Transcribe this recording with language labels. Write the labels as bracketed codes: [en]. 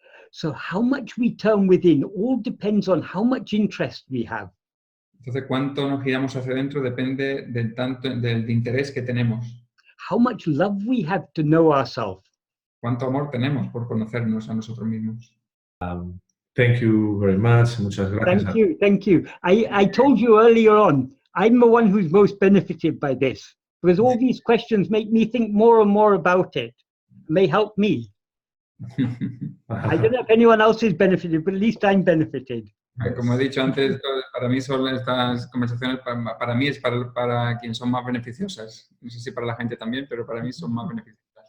[en] So how much we turn within all depends on how much interest we have. [es] Entonces, cuánto nos giramos hacia adentro depende del interés que tenemos. [en] How much love we have to know ourselves. [es] Cuánto amor tenemos por conocernos a nosotros mismos. [en] Thank you very much. [es] Muchas gracias. [en] Thank you. I told you earlier on, I'm the one who's most benefited by this, because all these questions make me think more and more about it. They help me. I don't know if anyone else is benefited, but at least I'm benefited. [es] Como he dicho antes, para mí son estas conversaciones, para mí es para quien son más beneficiosas. No sé si para la gente también, pero para mí son más beneficiosas.